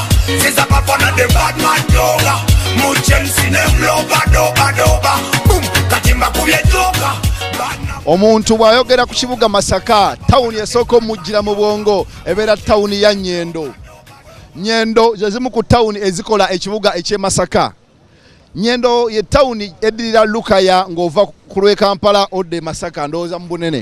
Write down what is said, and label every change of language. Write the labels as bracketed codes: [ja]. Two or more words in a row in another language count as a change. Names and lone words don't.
[lg] Siza papona the bad man yoga. Muchen sinem loba doba doba. Boom, katimba kubye joga. Omuntu bwayogera ku kibuga Masaka, tawuni esoko mujjira mu bwongo, ebeera tawuni ya Nyendo. Nyendo zezimu ku tawuni ezikola ekibuga ekye Masaka. Nyendo ye tawuni edirira Lukaya ng'ova ku lw'e Kampala odde Masaka ndowooza mu bunene.